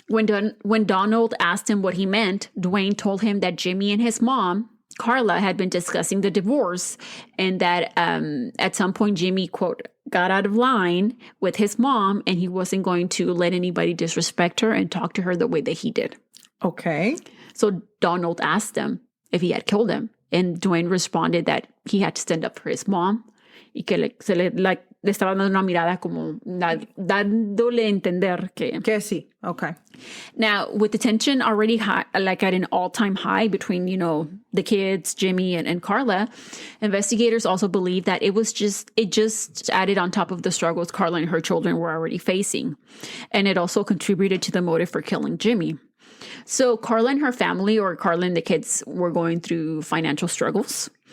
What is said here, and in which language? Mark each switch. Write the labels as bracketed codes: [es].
[en] When Donald asked him what he meant, Dwayne told him that Jimmy and his mom, Carla, had been discussing the divorce and that at some point Jimmy, quote, got out of line with his mom and he wasn't going to let anybody disrespect her and talk to her the way that he did. Okay. So Donald asked him if he had killed him. And Dwayne responded that he had to stand up for his mom. [es] Y que le estaba dando una mirada como dándole a entender que sí. [en] Okay. Now, with the tension already high, like at an all-time high between, the kids, Jimmy and Carla, investigators also believe that it just added on top of the struggles Carla and her children were already facing. And it also contributed to the motive for killing Jimmy. So Carla and her family, or Carla and the kids, were going through financial struggles.